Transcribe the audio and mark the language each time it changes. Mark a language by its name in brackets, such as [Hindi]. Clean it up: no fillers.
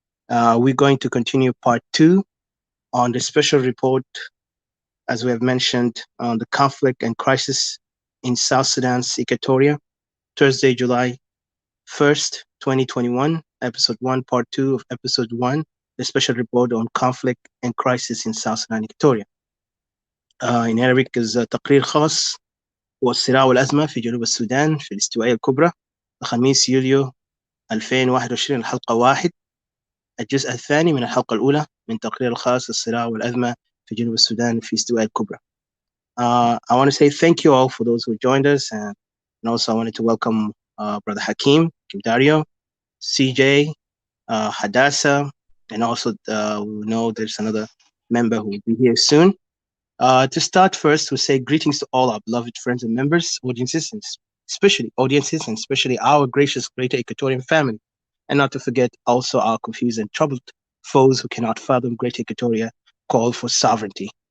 [English] We're going to continue part 2 on the special report, as we have mentioned, on the conflict and crisis in South Sudan's Equatoria, Thursday, July 1st, 2021, episode 1, part 2 of episode 1, the special report on conflict and crisis in South Sudan, Equatoria. In Arabic is [Arabic] تقرير خاص والصراع والأزمة في جنوب السودان في الاستوائية الكبرى الخميس يوليو 2021 الحلقة 1 الجزء الثاني من الحلقة الأولى من تقرير الخاص الصراع والأزمة في جنوب السودان في استواء الكبرى. [English] I want to say thank you all for those who joined us, and also I wanted to welcome Brother Hakim, Dario, CJ, Hadassah, and also we know there's another member who will be here soon. To start first, we say greetings to all our beloved friends and members, audiences, and especially our gracious Greater Equatorian family, and not to forget also our confused and troubled foes who cannot fathom Greater Equatoria call for sovereignty.